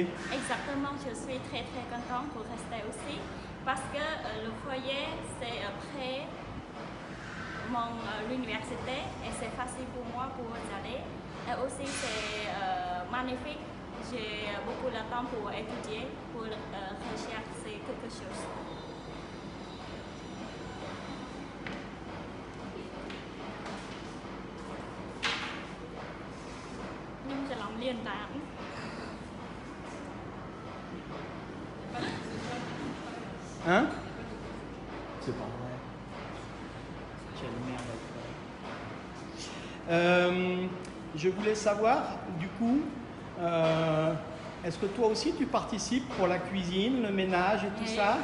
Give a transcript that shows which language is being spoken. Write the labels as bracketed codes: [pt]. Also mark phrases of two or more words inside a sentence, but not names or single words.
[fr] Exactement, je suis très contente pour rester aussi parce que le foyer c'est près l'université et c'est facile pour moi pour y aller. Et aussi c'est magnifique, j'ai beaucoup de temps pour étudier, pour rechercher quelque chose. [th] Nhưngจะลองเรียนตาม [fr] Hein? C'est pas vrai. Quelle merde. Je voulais savoir, du coup, est-ce que toi aussi tu participes pour la cuisine, le ménage et tout ça?